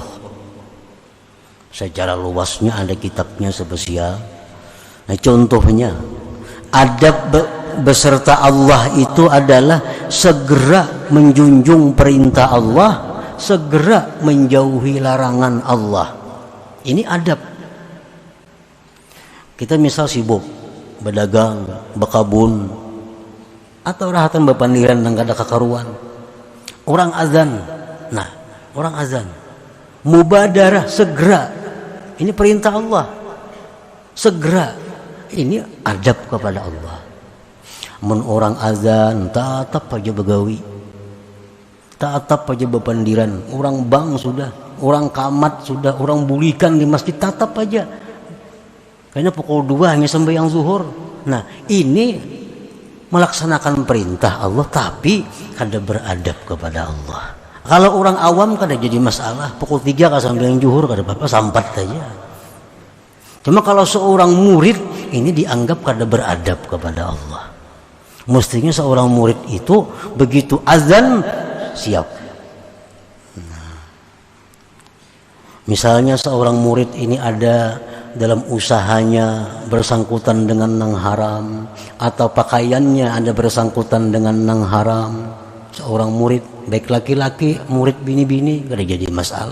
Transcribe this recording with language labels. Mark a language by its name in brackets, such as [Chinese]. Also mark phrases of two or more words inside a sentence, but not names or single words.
[Indonesian] Secara luasnya ada kitabnya spesial. Nah, contohnya adab beserta Allah itu adalah segera menjunjung perintah Allah, segera menjauhi larangan Allah. Ini adab. [Banjar] Kita misal sibuk berdagang, berkabun, atau rahatan bepandiran dan kada kakaruan. Orang azan. Nah, orang azan. [Indonesian] Mubadarah, segera. Ini perintah Allah. Segera Ini adab kepada Allah. [Banjar] Mun orang azan tatap aja begawi, tatap aja bepandiran, orang bang sudah, orang kamat sudah, orang bulikan di masjid tatap aja. [Indonesian] Kayaknya pukul 2 hanya sembahyang zuhur. Nah, ini melaksanakan perintah Allah tapi kada beradab kepada Allah. [Banjar] Kalau orang awam kada jadi masalah, pukul 3 kada sembahyang zuhur kada apa-apa, sampat saja. [Indonesian] Cuma kalau seorang murid ini dianggap kada beradab kepada Allah. Mestinya seorang murid itu begitu azan siap. Nah, misalnya seorang murid ini ada dalam usahanya bersangkutan dengan nang haram, atau pakaiannya ada bersangkutan dengan nang haram, seorang murid baik laki-laki, murid bini-bini kada jadi masalah.